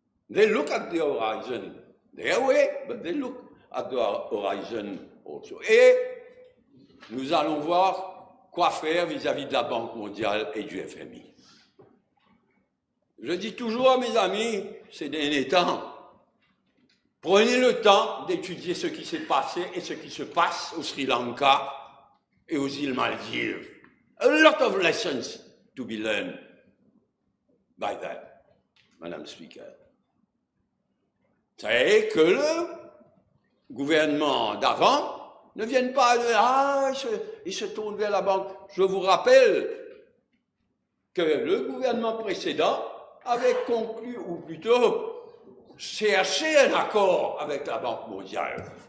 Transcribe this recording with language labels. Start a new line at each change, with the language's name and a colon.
English: They look at the horizon their way, but they look at the horizon also.
French: Et nous allons voir quoi faire vis-à-vis de la Banque mondiale et du FMI. Je dis toujours à mes amis, ces derniers temps, prenez le temps d'étudier ce qui s'est passé et ce qui se passe au Sri Lanka et aux îles Maldives.
English: A lot of lessons to be learned by that, Madame Speaker.
French: C'est que le gouvernement d'avant ne vienne pas il se tourne vers la banque. Je vous rappelle que le gouvernement précédent avait conclu, ou plutôt cherché un accord avec la Banque mondiale.